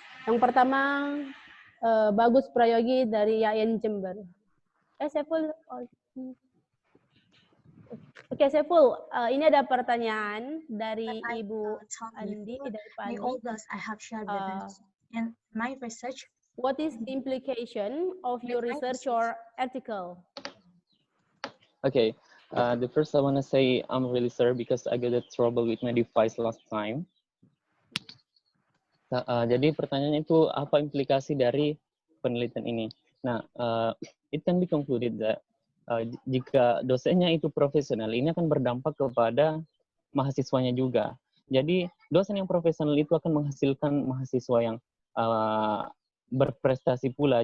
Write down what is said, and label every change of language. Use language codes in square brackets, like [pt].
[id] Yang pertama, Bagus Prayogi dari YAIN Jember. Saiful. Oke, Saiful, ini ada pertanyaan dari Ibu Andi, dari Pak May Andi. [en] all those I have shared with us in my research. What is the implication of your research or article? Okay, the first I want to say I'm really sorry because I got a trouble with my device last time. [id] Jadi pertanyaannya itu apa implikasi dari penelitian ini? Nah, [en] it can be concluded that [id] jika dosennya itu profesional, ini akan berdampak kepada mahasiswanya juga. Jadi dosen yang profesional itu akan menghasilkan mahasiswa yang berprestasi pula.